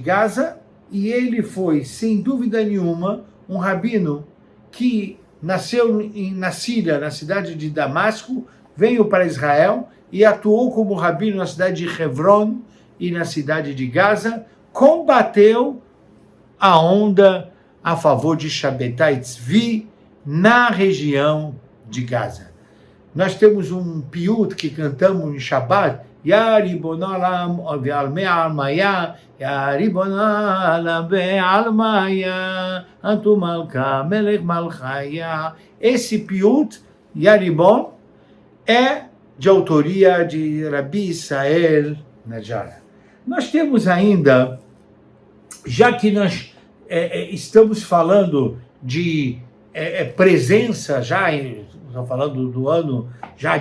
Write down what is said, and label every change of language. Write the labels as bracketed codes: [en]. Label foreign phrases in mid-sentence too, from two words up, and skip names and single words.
[pt] Gaza, e ele foi, sem dúvida nenhuma, um rabino que nasceu na Síria, na cidade de Damasco, veio para Israel e atuou como rabino na cidade de Hebron e na cidade de Gaza, combateu a onda a favor de Shabbatai Tzvi na região de Gaza. Nós temos um piut que cantamos em Shabbat, [arc] Ya Ribon Olam ve'almei almaya, Ya Ribon Olam ve'almaya, Antu Malka Melech Malchaya. [pt] Esse piut, Ya Ribon, é de autoria de Rabi Israel Najjar. Nós temos ainda, já que nós estamos falando de presença, já estamos falando do ano